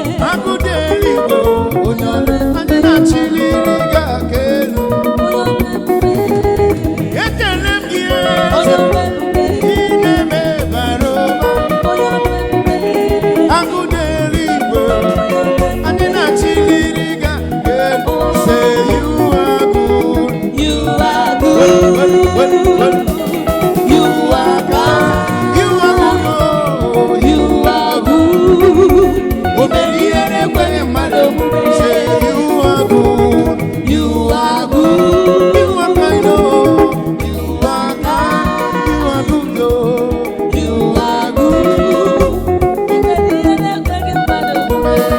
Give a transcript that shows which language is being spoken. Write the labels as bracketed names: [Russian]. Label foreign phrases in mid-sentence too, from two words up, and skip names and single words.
[Igbo] Agụ dị eluigwe, onye ọrụ. Anyị na-achịliri gị aka elu. Onye ọrụ ebube. Ekele m gị, Onye Eze. ọrụ ebube. Ị na-eme bara ụba. Onye ọrụ ebube. Agụ dị eluigwe, Onye ọrụ ebube. anyị na-achịliri [English] Say you are good. You are Well, well, well, well. good. You are God. You are good, oh. You are good. [Igbo] O mere ihe na-ekweghị mmadụ. [English] Say you are good. You are good. You are kind, oh. You are kind. You are good, oh. You are good. [Igbo] Enwere ihe na-ekweghị mmadụ omume.